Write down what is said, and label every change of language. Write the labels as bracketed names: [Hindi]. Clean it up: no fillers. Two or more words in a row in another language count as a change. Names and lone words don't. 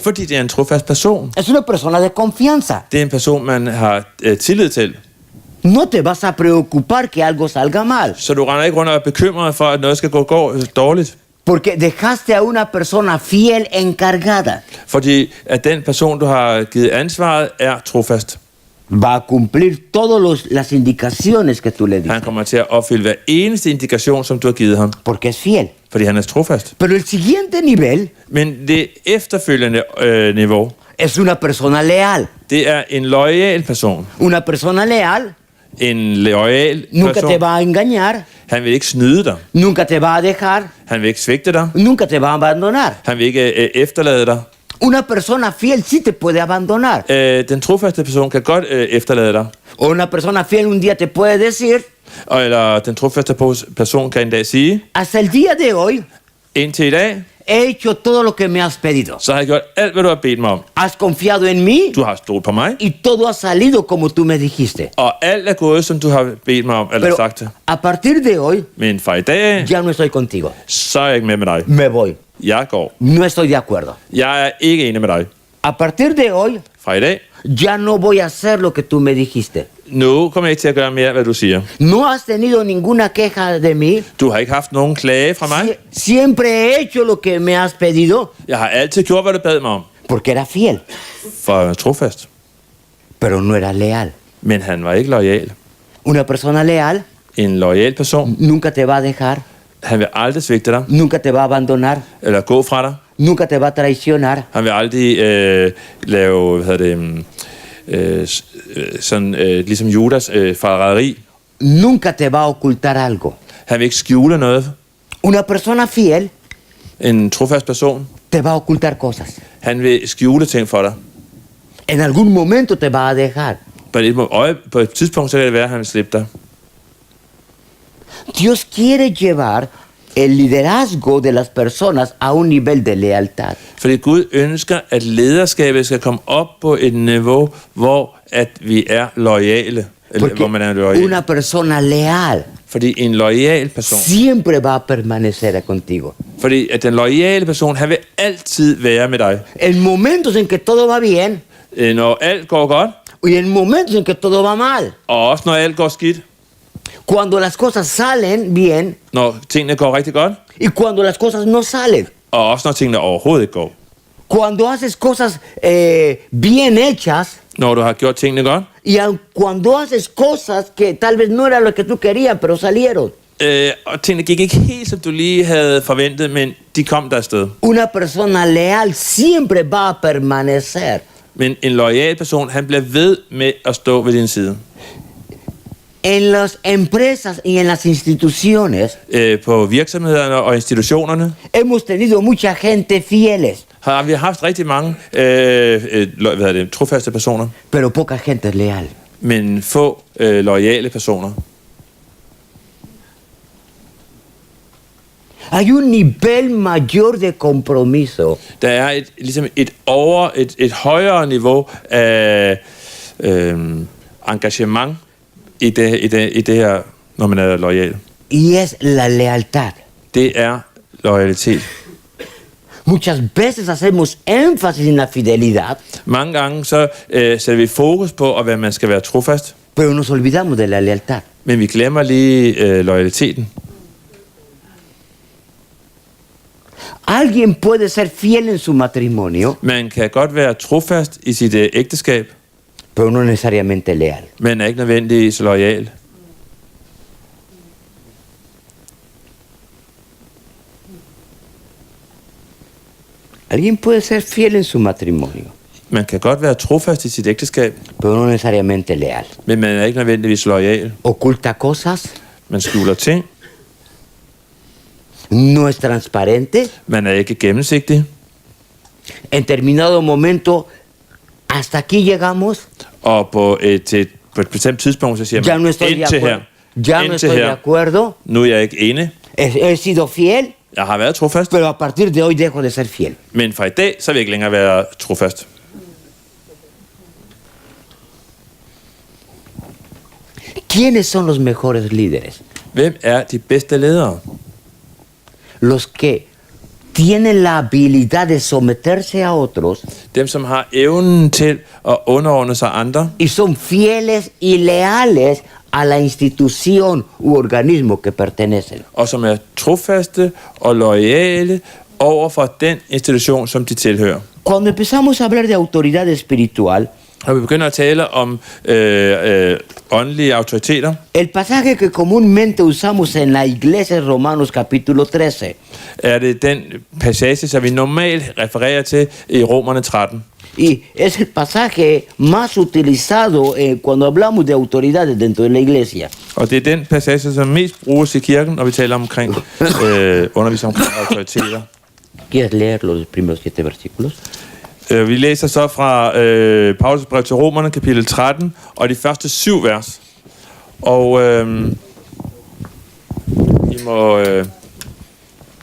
[Danish] Fordi det er en trofast person. [Spanish] es una persona de confianza. [Danish] Det er en person, man har tillid til. [Spanish] No te vas a preocupar que algo salga mal, [Danish] Så du render ikke rundt og er bekymret for, at noget skal gå dårligt. [Spanish] porque dejaste a una persona fiel encargada. [Danish] Fordi at den person, du har givet ansvaret, er trofast. [Spanish] Va a cumplir todas las indicaciones que tú le diste, [Danish] Han kommer til at opfylde hver eneste indikation, som du har givet ham. [Spanish] porque es fiel. [Danish] Fordi han er trofast. [Spanish] Pero el siguiente nivel [Danish] Men det efterfølgende niveau, [Spanish] es una persona leal. [Danish] det er en loyal person. [Spanish] Una persona leal [Danish] En loyal [Spanish] nunca te [Danish] person. [Spanish] va a engañar, [Danish] Han vil ikke snyde dig. [Spanish] nunca te va a dejar, [Danish] Han vil ikke svigte dig. [Spanish] nunca te va a abandonar. [Danish] Han vil ikke efterlade dig. [Spanish] Una persona fiel sí te puede abandonar. [Danish] Den trofaste person kan godt efterlade dig. [Spanish] O una persona fiel un día te puede decir, [Danish] Eller den trofaste person kan en dag sige, [Spanish] hasta el día de hoy [Danish] indtil i dag, [Spanish] he hecho todo lo que me has pedido. [Danish] så har jeg gjort alt, hvad du har bedt mig om. [Spanish] Has confiado en mí [Danish] Du har stolet på mig, [Spanish] y todo ha salido como tú me dijiste. [Danish] og alt er gået, som du har bedt mig om, eller [Spanish] Pero [Danish] sagt det. [Spanish] a partir de hoy [Danish] Men fra i dag af, [Spanish] ya no estoy contigo. [Danish] så er jeg ikke med dig. [Spanish] Me voy. [Danish] Jeg går. [Spanish] No estoy de acuerdo. [Danish] Jeg er ikke enig med dig. [Spanish] A partir de hoy [Danish] Fra i dag, [Spanish] ya no voy a hacer lo que tú me dijiste. [Danish] nu kommer jeg ikke til at gøre mere, hvad du siger. [Spanish] No has tenido ninguna queja de mí. [Danish] Du har ikke haft nogen klage fra mig. [Spanish] Siempre he hecho lo que me has pedido [Danish] Jeg har altid gjort, hvad du bad mig om. [Spanish] porque era fiel, [Danish] For jeg er trofast. [Spanish] pero no era leal. [Danish] Men han var ikke loyal. [Spanish] Una persona leal [Danish] En loyal person, [Spanish] nunca te va a dejar, [Danish] han vil aldrig svigte dig, [Spanish] nunca te va a abandonar, [Danish] eller gå fra dig. [Spanish] nunca te va a traicionar. [Danish] Han vil aldrig lave, ligesom Judas forræderi. [Spanish] Nunca te va a ocultar algo. [Danish] Han vil ikke skjule noget. [Spanish] Una persona fiel [Danish] En trofast person, [Spanish] te va a ocultar cosas. [Danish] han vil skjule ting for dig. [Spanish] En algún momento te va a dejar. [Danish] På et tidspunkt, så kan det være, at han vil slippe dig. [Spanish] Dios quiere llevar el liderazgo de las personas a un nivel de lealtad. [Danish] Fordi Gud ønsker, at lederskabet skal komme op på et niveau, hvor at vi er loyale. Eller [Spanish] Porque [Danish] hvor man er loyal. [Spanish] una persona leal [Danish] Fordi en loyal person, [Spanish] siempre va a permanecer contigo. [Danish] fordi at den loyale person, han vil altid være med dig. [Spanish] En momentos en que todo va bien [Danish] Når alt går godt, [Spanish] y en momentos en que todo va mal. [Danish] og også når alt går skidt. [Spanish] Cuando las cosas salen bien [Danish] Når tingene går rigtig godt, [Spanish] y cuando las cosas no salen. [Danish] og også når tingene overhovedet ikke går. [Spanish] Cuando haces cosas bien hechas [Danish] Når du har gjort tingene godt, [Spanish] y cuando haces cosas que tal vez no era lo que tú querías, pero salieron. [Danish] og tingene gik ikke helt, som du lige havde forventet, men de kom der afsted. [Spanish] Una persona leal siempre va a permanecer. [Danish] Men en loyal person, han bliver ved med at stå ved din side. [Spanish] En las empresas y en las instituciones [Danish] På virksomhederne og institutionerne [Spanish] hemos tenido mucha gente fieles, [Danish] har vi haft rigtig mange trofaste personer, [Spanish] pero poca gente leal. [Danish] men få loyale personer. [Spanish] Hay un nivel mayor de compromiso [Danish] Der er et højere niveau af engagement i det her, når man er loyal. [Spanish] y es la lealtad. [Danish] Det er loyalitet. [Spanish] Muchas veces hacemos énfasis en la fidelidad, [Danish] Mange gange så sætter vi fokus på, at man skal være trofast, [Spanish] pero nos olvidamos de la lealtad. [Danish] men vi glemmer lige loyaliteten. [Spanish] Alguien puede ser fiel en su matrimonio, [Danish] Man kan godt være trofast i sit ægteskab, [Spanish] pero no necesariamente leal. [Danish] men er ikke nødvendigvis loyal. [Spanish] Alguien puede ser fiel en su matrimonio, [Danish] Man kan godt være trofast i sit ægteskab, [Spanish] pero no necesariamente leal. [Danish] men man er ikke nødvendigvis loyal. [Spanish] Oculta cosas, [Danish] Man skjuler ting, [Spanish] no es transparente. [Danish] man er ikke gennemsigtig, [Spanish] En determinado momento, hasta aquí llegamos, [Danish] og på et bestemt tidspunkt, så siger [Spanish] ya no [Danish] man, [Spanish] estoy de [Danish] indtil her, [Spanish] acuerdo. Ya no [Danish] indtil [Spanish] estoy de [Danish] her, [Spanish] acuerdo. [Danish] nu er jeg ikke enig. [Spanish] He sido fiel, [Danish] Jeg har været trofast, [Spanish] pero a partir de hoy dejo de ser fiel. [Danish] men fra i dag, så vil jeg ikke længere være trofast. [Spanish] ¿Quiénes son los mejores líderes? [Danish] Hvem er de bedste ledere? [Spanish] Los que tienen la habilidad de someterse a otros [Danish] Dem, som har evnen til at underordne sig andre, [Spanish] y son fieles y leales a la institución u organismo que pertenecen. [Danish] og som er trofaste og loyale over for den institution, som de tilhører. [Spanish] Cuando empezamos a hablar de autoridad espiritual, [Danish] Når vi begynder at tale om åndelige autoriteter, [Spanish] el pasaje que comúnmente usamos en la iglesia es Romanos capítulo 13. [Danish] er det den passage, som vi normalt refererer til i Romerne 13. [Spanish] Y es el pasaje más utilizado cuando hablamos de autoridades dentro de la iglesia. [Danish] Og det er den passage, som mest bruges i kirken, når vi taler omkring undervisning omkring autoriteter. [Spanish] ¿Quieres leer los primeros 7 versículos? [Danish] Vi læser så fra Paulus brev til Romerne, kapitel 13, og de første 7 vers. Og I må...